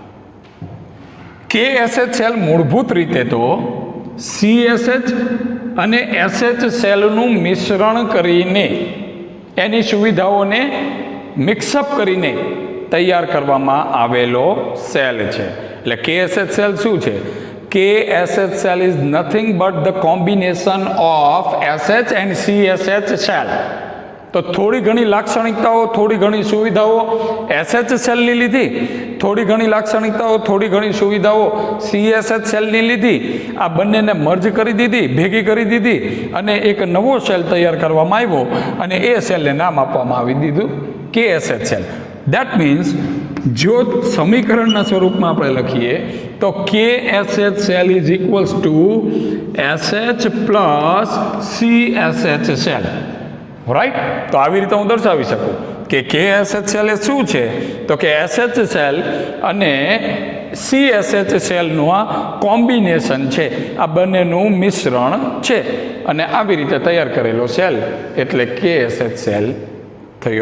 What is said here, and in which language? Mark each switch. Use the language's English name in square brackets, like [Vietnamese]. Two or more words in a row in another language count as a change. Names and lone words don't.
[Gujarati] KSH સેલ મૂળભૂત રીતે તો CSH અને SH સેલનું મિશ્રણ કરીને એની સુવિધાઓને મિક્સઅપ કરીને તૈયાર કરવામાં આવેલો સેલ છે. એટલે KSH સેલ શું છે? [English] KSH cell is nothing but the combination of SH and CSH cell. [Gujarati] તો થોડી ઘણી લાક્ષણિકતાઓ, થોડી ઘણી સુવિધાઓ SH સેલની લીધી, થોડી ઘણી લાક્ષણિકતાઓ, થોડી ઘણી સુવિધાઓ CSH સેલની લીધી, આ બંનેને મર્જ કરી દીધી, ભેગી કરી દીધી અને એક નવો સેલ તૈયાર કરવામાં આવ્યો અને એ સેલને નામ આપવામાં આવી દીધું KSH સેલ. [English] That means [Gujarati] જો સમીકરણના સ્વરૂપમાં આપણે લખીએ તો [English] KSH cell is equals to SH plus CSH cell, right. [Gujarati] તો આવી રીતે હું દર્શાવી શકું કે KSH સેલ એ શું છે તો કે SH સેલ અને CSH સેલનું આ કોમ્બિનેશન છે, આ બંનેનું મિશ્રણ છે અને આવી રીતે તૈયાર કરેલો સેલ એટલે KSH સેલ થયો.